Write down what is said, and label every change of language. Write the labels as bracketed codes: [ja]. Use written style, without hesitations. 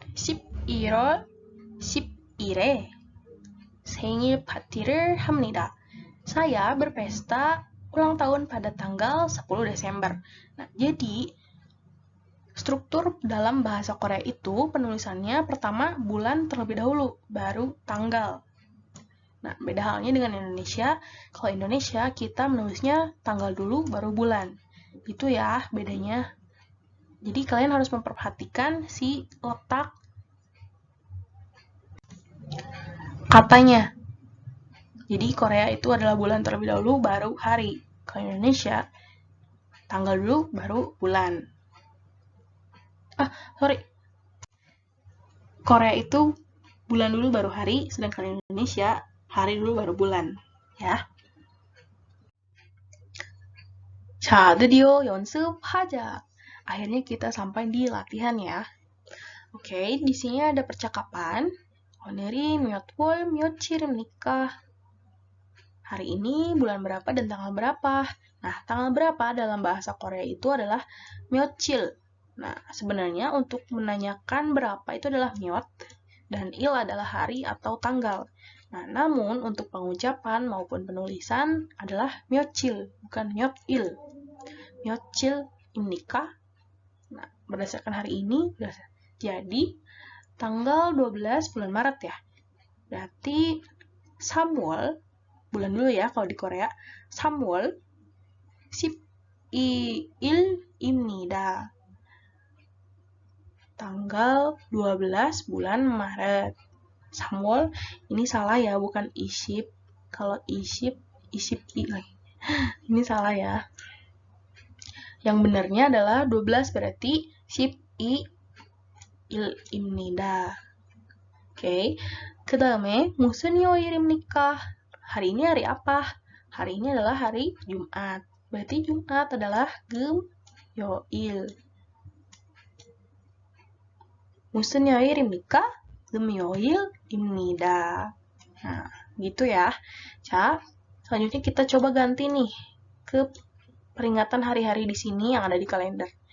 [ko] 11월 10일에 생일 파티를 합니다. [id] Saya berpesta ulang tahun pada tanggal 10 Desember. Nah, jadi struktur dalam bahasa Korea itu penulisannya pertama bulan terlebih dahulu, baru tanggal. Nah, beda halnya dengan Indonesia. Kalau Indonesia, kita menulisnya tanggal dulu, baru bulan. Itu ya bedanya. Jadi, kalian harus memperhatikan si letak katanya. Jadi, Korea itu adalah bulan terlebih dahulu, baru hari. Kalau Indonesia, tanggal dulu, baru bulan. Korea itu bulan dulu, baru hari, sedangkan Indonesia hari dulu baru bulan, ya. [ko] 자, 드디어 연습하자. [id] Akhirnya kita sampai di latihan ya. Oke, di sini ada percakapan. [ko] 오늘이 몇 월 며칠입니까? [id] Hari ini bulan berapa dan tanggal berapa? Nah, tanggal berapa dalam bahasa Korea itu adalah 며칠. Nah, sebenarnya untuk menanyakan berapa itu adalah 몇, dan il adalah hari atau tanggal. Nah, namun untuk pengucapan maupun penulisan adalah 며칠, bukan 몇일. [ko] 며칠입니까? [id] Nah, berdasarkan hari ini, jadi tanggal 12 bulan Maret ya. Berarti 3월, bulan dulu ya kalau di Korea, [ko] 3월 12일입니다. [id] Tanggal 12 bulan Maret. 3월, ini salah ya, bukan isip. Kalau isip i lagi. Ini salah ya. Yang benarnya adalah 12 berarti sip i [ko] 요일입니다. Oke. 그 다음에 무슨 요일입니까? [id] Hari ini hari apa? Hari ini adalah hari Jumat. Berarti Jumat adalah 금요일. [ko] 무슨 요일입니까? 금요일입니다. [id] Nah, gitu ya. Ca, selanjutnya kita coba ganti nih ke peringatan hari-hari di sini yang ada di kalender.